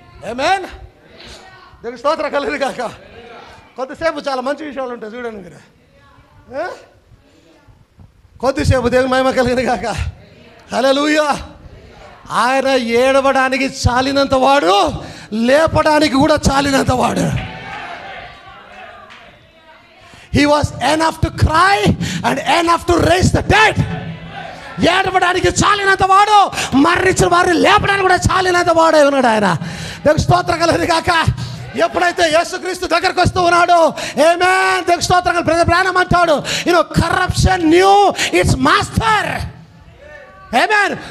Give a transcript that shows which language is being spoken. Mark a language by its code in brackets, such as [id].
[te] ఆమేన్. దేవుని స్తోత్రం కలుగును గాక. కొద్దిసేపు చాలా మంచి విషయాలు ఉంటాయి చూడండి మీరు. కొద్దిసేపు దేవుని మహిమ కలుగును గాక. హల్లెలూయా. ఆయన ఏడవడానికి చాలినంత వాడు, లేపడానికి కూడా చాలినంత వాడు. [en] He was enough to cry and enough to raise the dead. [te] ఏడవడానికి చాలినంత వాడు, మరణించిన వారిని లేపడానికి కూడా చాలినంత వాడే ఉన్నాడు ఆయన. దేవుని స్తోత్రం కలుగును గాక. ఎప్పుడైతే యేసుక్రీస్తు దగ్గరకు వస్తూ ఉన్నాడో, ఆమేన్, దేవుని స్తోత్రం. బ్రదర్ బ్రానమ్ అంటాడు, [en] Corruption knew its master. [te] Amen.